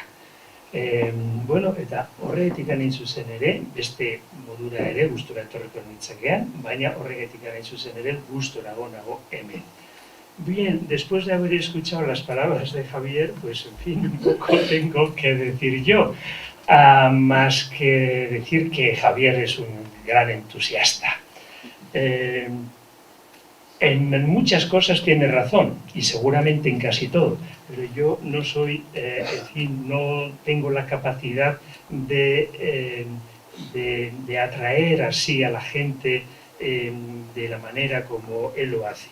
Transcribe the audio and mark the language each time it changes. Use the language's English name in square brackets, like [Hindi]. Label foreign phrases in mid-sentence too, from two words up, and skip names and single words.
[Basque] Eta horregatik hain zuzen ere, beste modura ere, gustura etorriko nintzakean, baina horregatik hain zuzen ere, gustorago nago hemen. [Spanish] Bien, después de haber escuchado las palabras de Javier, pues en fin, un poco tengo que decir yo, más que decir que Javier es un gran entusiasta. En muchas cosas tiene razón, y seguramente en casi todo, pero yo no soy, no tengo la capacidad de atraer así a la gente de la manera como él lo hace.